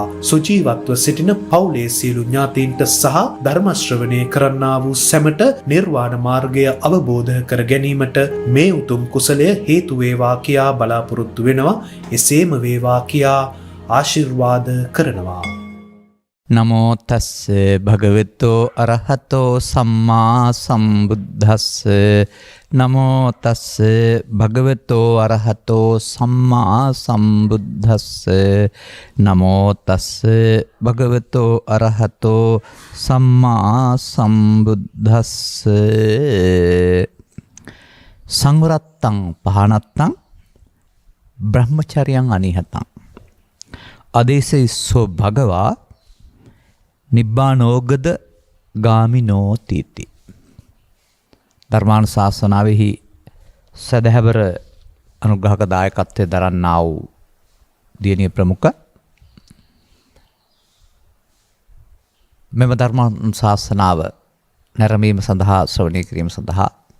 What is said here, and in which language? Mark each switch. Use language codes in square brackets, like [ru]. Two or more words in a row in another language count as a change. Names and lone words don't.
[si] සුජීවත්ව සිටින පවුලේ සියලු ඥාතීන්ට සහ ධර්ම ශ්‍රවණය කරන්නා වූ සැමට නිර්වාණ මාර්ගය අවබෝධ කර ගැනීමට මේ උතුම් කුසලය හේතු වේවා කියා බලාපොරොත්තු වෙනවා. එසේම වේවා කියා ආශිර්වාද කරනවා. [pi] නමෝ තස්ස භගවතෝ අරහතෝ සම්මා සම්බුද්දස්ස. නමෝ තස්ස භගවතෝ අරහතෝ සම්මා සම්බුද්දස්ස. නමෝ තස්ස භගවතෝ අරහතෝ සම්මා සම්බුද්දස්ස. සංවරත්තං පහනත්තං බ්‍රහ්මචර්යං අනිහතං අදේශයිස්සෝ භගවා නිබ්බානෝගද ගාමිනෝ තීති. [si] ධර්මානුශාසනාවෙහි සදහැවර අනුග්‍රහක දායකත්වයේ දරන්නා වූ දියණිය ප්‍රමුඛ මෙම ධර්මානුශාසනාව නැරඹීම සඳහා ශ්‍රවණය කිරීම සඳහා